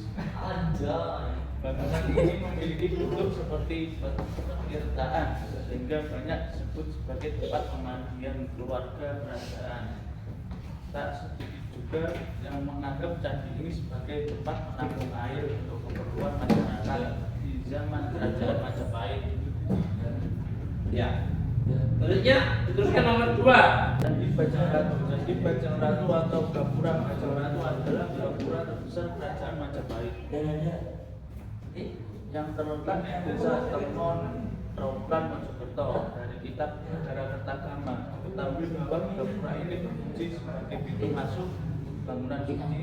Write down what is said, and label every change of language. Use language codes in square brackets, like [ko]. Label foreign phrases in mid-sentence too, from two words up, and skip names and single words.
[id] Bangunan ini memiliki bentuk seperti perkiraan sehingga banyak disebut sebagai tempat pemandian keluarga kerajaan. Tak sedikit juga yang menganggap candi ini sebagai tempat menampung air untuk keperluan masyarakat di zaman kerajaan Majapahit. Ya. Selanjutnya diteruskan nomor 2. Candi Bajang Ratu. Candi Bajang Ratu atau Gapura Bajang Ratu adalah gapura terbesar kerajaan Majapahit yang terletak di desa Temon, Trawulan, Mojokerto. Dari kitab Negara Kertagama diketahui bahwa gapura ini berfungsi sebagai pintu masuk bangunan suci.